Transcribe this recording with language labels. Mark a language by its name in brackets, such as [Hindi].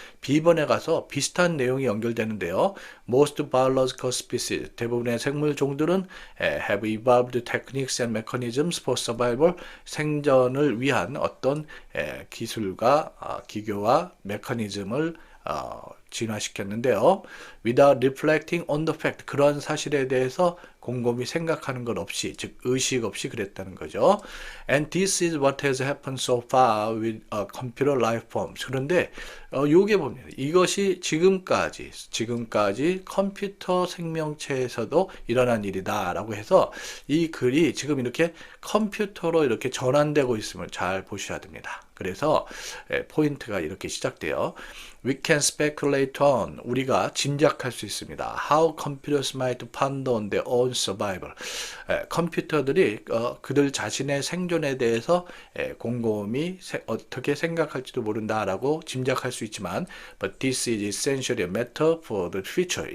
[Korean] B번에 가서 비슷한 내용이 연결되는데요. [English] Most biological species, [Korean] 대부분의 생물 종들은 [English] have evolved techniques and mechanisms for survival, [Korean] 생존을 위한 어떤 기술과 기교와 메커니즘을 진화시켰는데요. [English] Without reflecting on the fact, [Korean] 그러한 사실에 대해서 곰곰이 생각하는 것 없이, 즉 의식 없이 그랬다는 거죠. [English] And this is what has happened so far with computer life forms. [Korean] 그런데 요게 봅니다. 이것이 지금까지 컴퓨터 생명체에서도 일어난 일이다라고 해서 이 글이 지금 이렇게 컴퓨터로 이렇게 전환되고 있음을 잘 보셔야 됩니다. 그래서 포인트가 이렇게 시작돼요. [English] We can speculate on, [Korean] 우리가 짐작할 수 있습니다. [English] How computers might ponder on their own survival. [Korean] 컴퓨터들이 그들 자신의 생존에 대해서 곰곰이 어떻게 생각할지도 모른다라고 짐작할 수 있지만, [English] but this is essentially a matter for the future.